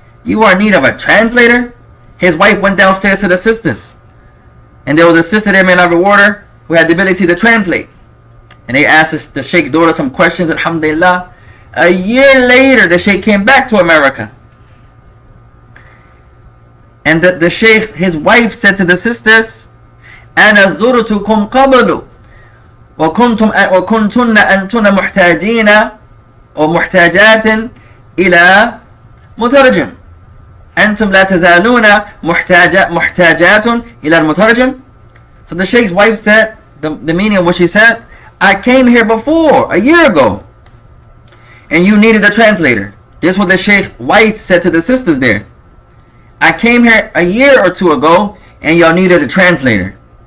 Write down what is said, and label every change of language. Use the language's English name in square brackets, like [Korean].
[English] You are in need of a translator? His wife went downstairs to the sisters. And there was a sister there, may Allah reward her, who had the ability to translate. And they asked the Sheikh's daughter some questions, alhamdulillah. A year later, the Sheikh came back to America. And the Sheikh, his wife, said to the sisters, [Arabic] أَنَا زُرْتُكُمْ قَبْلُ وَكُنْتُنَّ أَنْتُنَ مُحْتَاجِينَ وَمُحْتَاجَاتٍ إِلَى مُتَرْجِمٍ أَنْتُمْ لَا تَزَالُونَ مُحْتَاجَاتٌ إِلَى الْمُتَرْجِمِ. [English] So the Sheikh's wife said, the meaning of what she said, I came here before, a year ago, and you needed a translator. This is what the Sheikh's wife said to the sisters there. I came here a year or two ago, and y'all needed a translator.